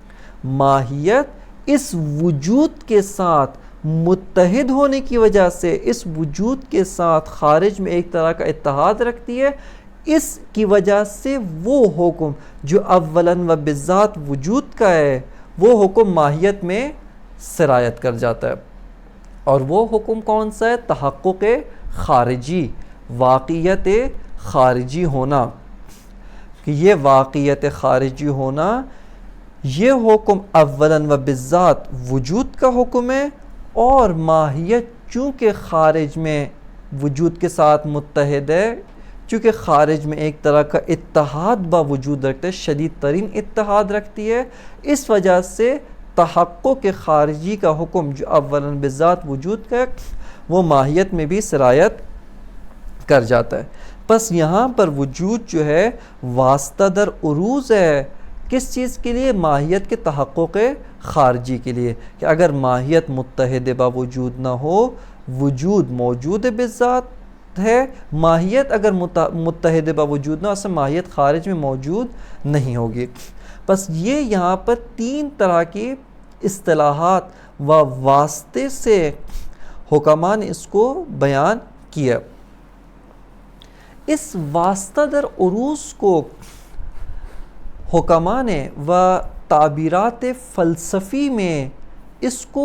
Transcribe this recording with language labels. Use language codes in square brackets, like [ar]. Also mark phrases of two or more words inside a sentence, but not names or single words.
[ur] ماہیت اس وجود کے ساتھ متحد ہونے کی وجہ سے اس وجود کے ساتھ خارج میں ایک طرح کا اتحاد رکھتی ہے، اس کی وجہ سے وہ حکم جو [ar] اولاً و بالذات [ur] وجود کا ہے وہ حکم ماہیت میں سرایت کر جاتا ہے۔ اور وہ حکم کون سا ہے؟ تحقق خارجی، واقعیت خارجی ہونا، کہ یہ واقعیت خارجی ہونا، یہ حکم [ar] اولاً و بالذات [ur] وجود کا حکم ہے، اور ماہیت چونکہ خارج میں وجود کے ساتھ متحد ہے، چونکہ خارج میں ایک طرح کا اتحاد [fa] با وجود [ur] رکھتے ہے، شدید ترین اتحاد رکھتی ہے، اس وجہ سے تحقق خارجی کا حکم جو [ar] اولاً بالذات [ur] وجود کا ہے وہ ماہیت میں بھی سرایت کر جاتا ہے۔ پس یہاں پر وجود جو ہے [fa] واسطہ در عروض [ur] ہے، کس چیز کے لیے؟ ماہیت کے تحقق خارجی کے لیے، کہ اگر ماہیت [fa] متحد با وجود [ur] نہ ہو، وجود موجود بالذات ہے، ماہیت اگر [fa] متحد با وجود [ur] نہ ہو، اصلا ماہیت خارج میں موجود نہیں ہوگی۔ بس یہ یہاں پر تین طرح کی اصطلاحات و واسطے سے حکماء نے اس کو بیان کیا۔ اس [fa] واسطہ در عروض [ur] کو حکماء نے و تعبیرات فلسفی میں اس کو